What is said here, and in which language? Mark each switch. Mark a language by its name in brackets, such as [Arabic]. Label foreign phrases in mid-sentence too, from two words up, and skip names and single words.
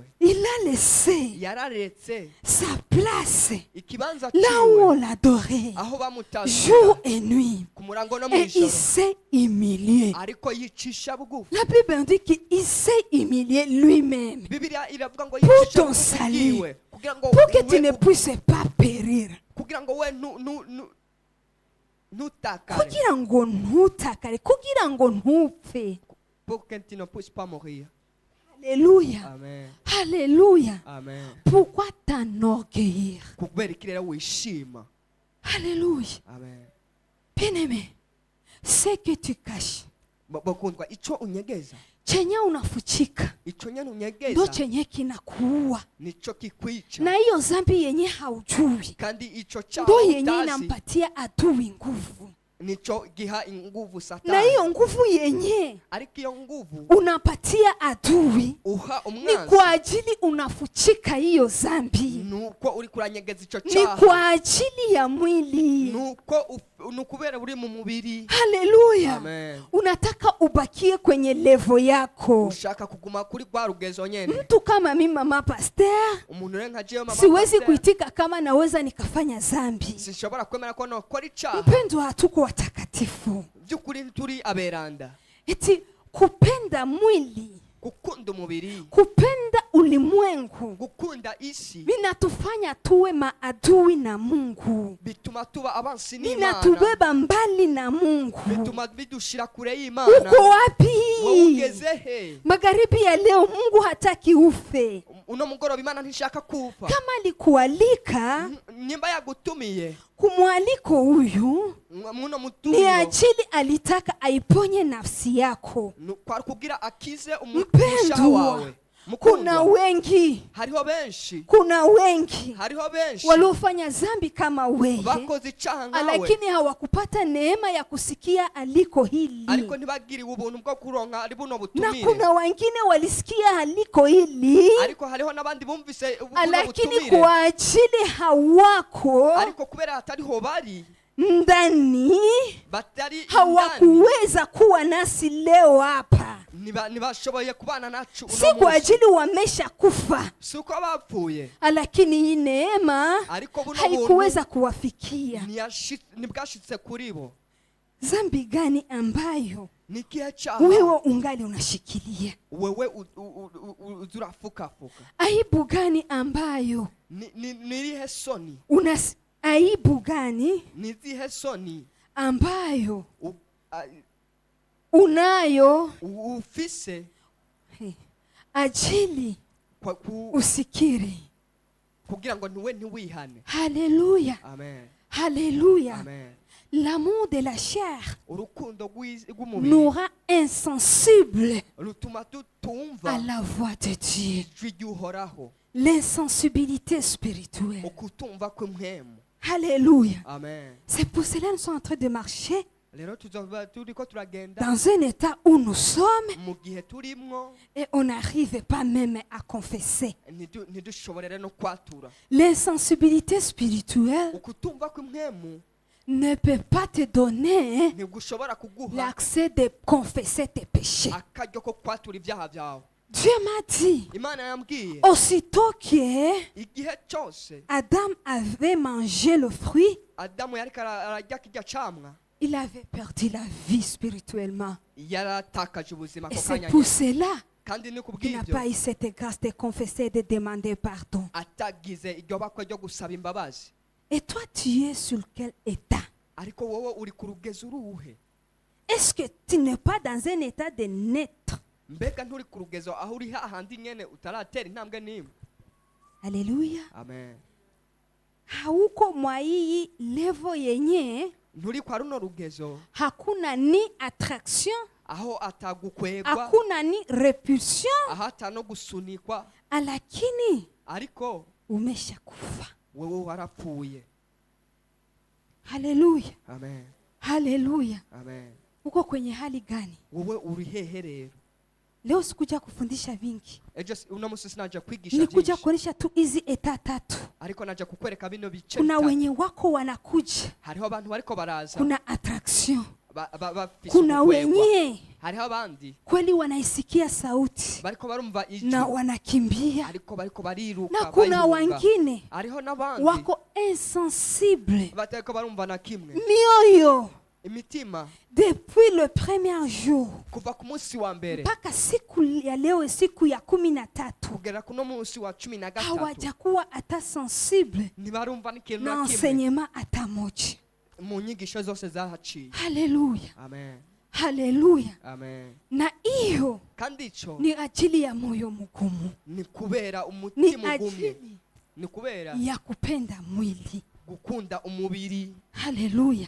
[French] Il a laissé [Rundi] yararetse [French] sa place [Rundi] ikibanza [French] là où on [Rundi] ciwe [French] l'adorait [Rundi] aho bamutazira [French] jour et nuit. [Rundi] ku murango no [French] Et il [Rundi] mw'ijoro, [French] s'est humilié. [Rundi] ariko yicisha bugufi. [French] La Bible dit qu'il s'est humilié lui-même [Rundi] Bibiliya iravuga ngo [French] Pour [Rundi] yicisha [French] ton [Rundi] bugufi [French] salut. [Rundi] bwiwe kugira ngo [French] pour que tu [Rundi] we- [French] ne puisses pas périr. [Rundi] kugira ngo we ntutakare, Kugira ngo ntutakare, kugira ngo ntupfe. [French] pour que tu ne puisses pas mourir. Alléluia. [Rundi] Amen. [French] Alléluia. [Rundi] Amen. [French] Pourquoi t'enorgueillir? [Rundi] kubera iki rero wishima? [French] Alléluia. [Rundi] Amen. [French] Bien-aimé, ce que tu caches, [Rundi] Bakundwa, icyo unyegeza, [Swahili] chenye unafuchika [Rundi] icyo nyene ndo unyegeza [Swahili] chenye kinakuua, [Rundi] nicyo kikwica, [Swahili] na hiyo zambi yenye haujui [Rundi] kandi icyo ndo cyaha [Swahili] yenye [Rundi] utazi [Swahili] inampatia adui nguvu, [Rundi] nicyo giha inguvu na Satani. [Swahili] hiyo nguvu yenye [Rundi] Ariko iyo nguvu [Swahili] unapatia adui [Rundi] uha [Swahili] ni [Rundi] umwanzi [Swahili] kwa ajili unafuchika hiyo zambi, [Rundi] nuko uri kuranyegeza icyo ni cyaha, [Swahili] kwa ajili ya mwili. [Rundi] nuko nukubera uri mu mubiri. [Swahili] Haleluya. [Rundi] Amen. [Swahili] Unataka ubakie kwenye levo yako. [Rundi] Ushaka kuguma kuri rwa rugezo nyene. [Swahili] Mtu kama mimi mama pastor, [Rundi] Umuntu rero nka jewe mama [Swahili] siwezi [Rundi] pastor, [Swahili] kuitika kama naweza nikafanya zambi. [Rundi] sinshobora kwemera ko nokora icyaha. [Swahili] Mpendo, hatuko watakatifu. [Rundi] By'ukuri turi aberanda. [Swahili] Eti kupenda mwili, [Rundi] Gukunda umubiri, [Swahili] kupenda ulimwengu [Rundi] gukunda isi, [Swahili] vinatufanya tuwe maadui na Mungu, [Rundi] bituma tuba abansi n'Imana, [Swahili] vinatubeba mbali na Mungu. [Rundi] bituma bidushira kure y'Imana. [Swahili] Uko wapi? [Rundi] Wowe ugeze he? [Swahili] Magharibi ya leo Mungu hataki ufe. [Rundi] Uno mugoroba Imana ntishaka kufa. [Swahili] Kama alikualika, [Rundi] Nimba yagutumiye [Swahili] kumwaliko huyu [Rundi] muno ni mutumio, [Swahili] ajili alitaka aiponye nafsi yako. [Rundi] kwari kugira akize umugisha [Swahili] Mpendwa, [Rundi] wawe. [Swahili] kuna [Rundi] Mukundwa, [Swahili] wengi, [Rundi] hariho benshi, [Swahili] kuna wengi [Rundi] hariho benshi [Swahili] waliofanya zambi kama wewe, [Rundi] bakoze icyaha nkawe, [Swahili] lakini hawakupata neema ya kusikia aliko hili, [Rundi] ariko ntibagiriwe ubuntu bwo kuronka ari buno na butumire. [Swahili] kuna wengine walisikia aliko hili, [Rundi] Ariko hariho n'abandi bumvise buno [Swahili] lakini [Rundi] butumire, [Swahili] kwa ajili hawako [Rundi] ariko kubera hatariho bari, [Swahili] ndani, [Rundi] batari indani, [Swahili] hawakuweza kuwa nasi leo hapa. [Rundi] ntibashoboye kubana nacu [Swahili] Si kwa ajili wamesha kufa, [Rundi] si uko bapfuye, [Swahili] lakini hii neema [Rundi] ariko buno [Swahili] haikuweza kuwafikia. [Rundi] ntibwashitse kuri bo. [Swahili] Zambi gani ambayo [Rundi] Ni ikihe cyaha [Swahili] wewe ungali unashikilia? [Rundi] wewe uzurafukafuka? [Swahili] Aibu gani ambayo [Rundi] Nirihe soni, [Swahili] aibu gani [Rundi] nizihe soni [Swahili] ambayo unayo [Rundi] ufise [Swahili] ajili usikiri? [Rundi] kugira ngo ntiwihane. [Swahili] Haleluya. [Rundi] Amen. [Swahili] Haleluya. [Rundi] Amen. [French] L'amour de la chair [Rundi] Urukundo rw'umubiri [French] nous rend insensibles [Rundi] rutuma [French] à [Rundi] tutumva [French] la voix de Dieu. [Rundi] ijwi ry'Uhoraho, [French] L'insensibilité spirituelle. [Rundi] ukutumva kw'impwemu. [French] Alléluia. [Rundi] Amen. [French] C'est pour cela que nous sommes en train de marcher [Rundi] Rero turiko turagenda [French] dans un état où nous sommes [Rundi] mu gihe turimwo, [French] et on n'arrive pas même à confesser. [Rundi] ntidushoborere no kwatura. [French] L'insensibilité spirituelle [Rundi] Ukutumva kw'impwemu [French] ne peut pas te donner [Rundi] ntigushobora kuguha [French] l'accès de confesser tes péchés. [Rundi] akaryo ko kwatura ibyaha byawe. [French] Dieu m'a dit, [Rundi] Imana yambwiye [French] aussitôt que [Rundi] igihe cyose [French] Adam avait mangé le fruit, [Rundi] Adamu yariko ararya kirya camwa, [French] il avait perdu la vie spirituellement. [Rundi] yaratakaje ubuzima [French] Et [Rundi] ako [French] c'est [Rundi] kanya [French] pour [Rundi] nyene. [French] cela [Rundi] Kandi ni [French] qu'il n'a [Rundi] kubw'ibyo [French] pas eu cette grâce de confesser et de demander pardon. [Rundi] atagize iryo bakwe ryo gusaba imbabazi. [French] Et toi, tu es sur quel état? [Rundi] Ariko wowe uri ku rugezo uruhe? [French] Est-ce que tu n'es pas dans un état de naître? [Rundi] Mbega nturi ku rugezo aho uri hahandi nyene utaratera intambwe n'imwe? [French] Alléluia. [Rundi] Amen. [Swahili] Hauko mwa hii levo yenye [Rundi] Nturi kwa runo rugezo [Swahili] hakuna ni attraction, [Rundi] aho atagukwegwa, [Swahili] hakuna ni repulsion, [Rundi] aho atano gusunikwa, [Swahili] lakini [Rundi] ariko [Swahili] umesha kufa. [Rundi] wewe warapfuye. [Swahili] Haleluya. [Rundi] Amen. [Swahili] Haleluya. [Rundi] Amen. [Swahili] Uko kwenye hali gani? [Rundi] Wowe uri hehe rero? [Swahili] Leo sikuja kufundisha vingi, [Rundi] Ejo uno musi sinaje kwigisha [Swahili] nilikuja [Rundi] byinshi, [Swahili] kuonyesha tu hizi eta tatu. [Rundi] ariko naje kukwereka bino bice [Swahili] Kuna [Rundi] bitatu. [Swahili] wenye wako wanakuja, [Rundi] Hariho abantu bariko baraza [Swahili] kuna attraction, [Rundi] bafise [Swahili] kuna [Rundi] ugukwegwa. [Swahili] wenye [Rundi] Hariho abandi [Swahili] kweli wanaisikia sauti [Rundi] bariko barumva ijwi [Swahili] na wanakimbia, [Rundi] ariko bariko bariruka [Swahili] na kuna [Rundi] bayihunga. [Swahili] wengine [Rundi] Hariho n'abandi [Swahili] wako insensible, [Rundi] batariko barumva na kimwe, [Swahili] mioyo [Rundi] imitima [French] depuis le premier jour [Rundi] kuva ku munsi wa mbere [Swahili] mpaka siku ya leo, siku ya 13, [Rundi] kugera kuno munsi wa 13 [Swahili] hawajakuwa hata sensible [Rundi] ntibarumva n'ikintu na na kimwe [Swahili] enseignement hata moja. [Rundi] mu nyigisho zose zahaciye. [Swahili] Haleluya, [Rundi] Amen, [Swahili] haleluya. [Rundi] amen. [Swahili] Na hiyo [Rundi] Kandi ico [Swahili] ni ajili ya moyo mgumu, [Rundi] ni kubera ni umutima ugumye, [Swahili] ajili [Rundi] ni kubera [Swahili] ya kupenda mwili. [Rundi] gukunda umubiri. [Swahili] Haleluya,